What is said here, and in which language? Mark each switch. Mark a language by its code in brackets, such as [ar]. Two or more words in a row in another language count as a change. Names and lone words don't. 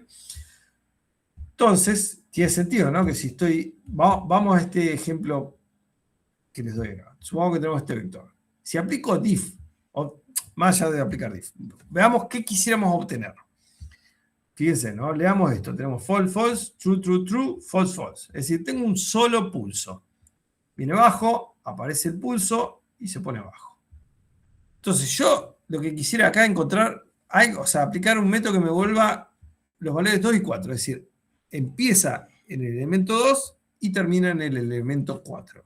[es] Entonces, tiene sentido, ¿no? Que si vamos a este ejemplo que les doy acá. Supongamos que tenemos este vector. Si aplico diff, o más allá de aplicar diff, veamos qué quisiéramos obtener. Fíjense, ¿no? Leamos esto. Tenemos [en] false, false, true, true, true, false, false. [es] Es decir, tengo un solo pulso. Viene abajo, aparece el pulso y se pone abajo. Entonces yo lo que quisiera acá encontrar, o sea, aplicar un método que me vuelva los valores 2 y 4. Es decir, empieza en el elemento 2 y termina en el elemento 4.